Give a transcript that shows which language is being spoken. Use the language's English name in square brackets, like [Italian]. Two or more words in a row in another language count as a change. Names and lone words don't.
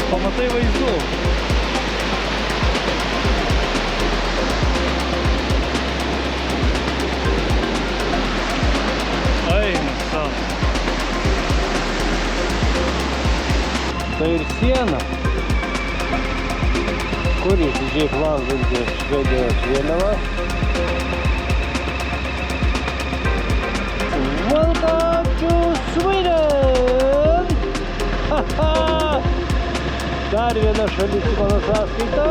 [Lithuanian] Pamatai vaizdų. Eina sau. Tai ir siena. Kur jūs didžiai plazdanti Švedijos vėliava. [English] Welcome to Sweden! [Lithuanian] Dar viena šalis į mano sąskaitą.